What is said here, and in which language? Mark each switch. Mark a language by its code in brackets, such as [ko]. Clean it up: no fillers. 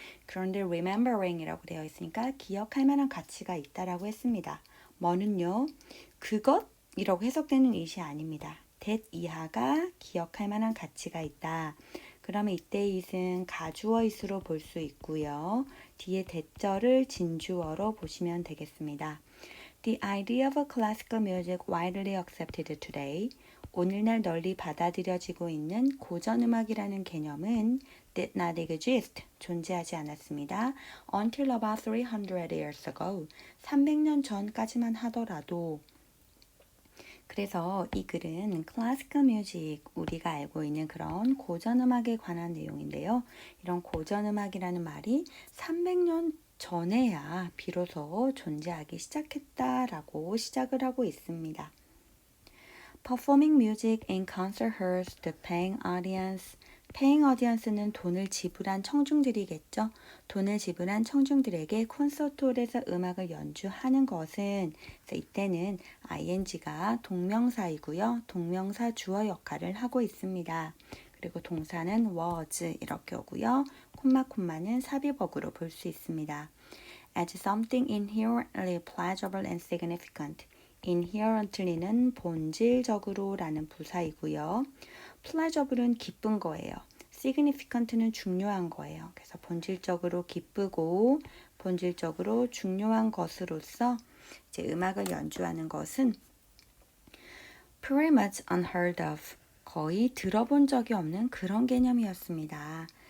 [ko] 그런데 remembering 이라고 되어 있으니까 기억할 만한 가치가 있다라고 했습니다. 뭐는요? 그것이라고 해석되는 it이 아닙니다. that 이하가 기억할 만한 가치가 있다. 그러면 이때 it은 가주어 it으로 볼 수 있고요. 뒤에 that절을 진주어로 보시면 되겠습니다. [en] The idea of classical music widely accepted today. [ko] 오늘날 널리 받아들여지고 있는 고전음악이라는 개념은 [en] did not exist, [ko] 존재하지 않았습니다. [en] Until about 300 years ago, [ko] 300년 전까지만 하더라도. 그래서 이 글은 클래시컬 뮤직, 우리가 알고 있는 그런 고전음악에 관한 내용인데요. 이런 고전음악이라는 말이 300년 전에야 비로소 존재하기 시작했다라고 시작을 하고 있습니다. [en] Performing music in concert halls, the paying audience. [ko] paying audience는 돈을 지불한 청중들이겠죠. 돈을 지불한 청중들에게 콘서트홀에서 음악을 연주하는 것은 이때는 ing가 동명사이고요. 동명사 주어 역할을 하고 있습니다. 그리고 동사는 was 이렇게 오고요. 콤마는 삽입어구로 볼 수 있습니다. [en] As something inherently pleasurable and significant. [ko] inherently는 본질적으로 라는 부사이고요. pleasurable은 기쁜 거예요. significant는 중요한 거예요. 그래서 본질적으로 기쁘고 본질적으로 중요한 것으로서 이제 음악을 연주하는 것은 [en] pretty much unheard of, [ko] 거의 들어본 적이 없는 그런 개념이었습니다.